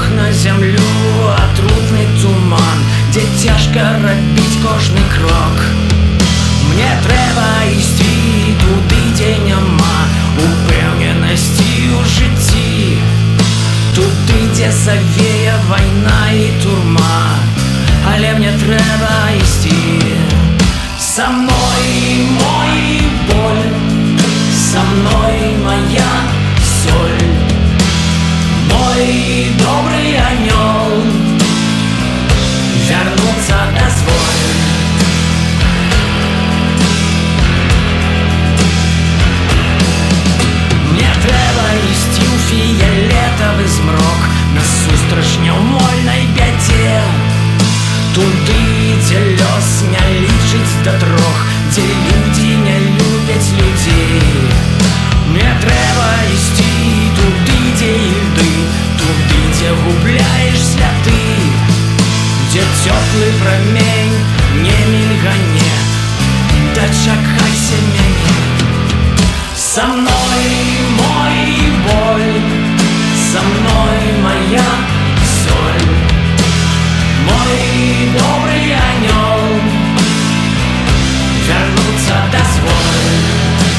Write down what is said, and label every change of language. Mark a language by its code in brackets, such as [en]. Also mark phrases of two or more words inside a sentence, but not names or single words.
[uk] землю отрутний туман, де тяжко робить кожний крок. Мне треба йти туди, де нема упевненості у житті, туди, де завіє війна і турма, але мне треба йти. [ru] Со мной мой боль, со мной моя соль, мой добрый анёл, вернуться дозволь. [uk] Мне треба йти у фіолетовий змрок, [be] насустрач няўмольнай бядзе, туды, дзе лёс не лічыць да трох, дзе людзі не любяць людзей. Мне трэба ісці туды, дзе льды, туды, дзе губляеш святы, дзе цёплы прамень не мільгане, дачакайся мяне. [ru] Со мной мой боль, со мной моя соль, мой добрый анёл, вернуться дозволь.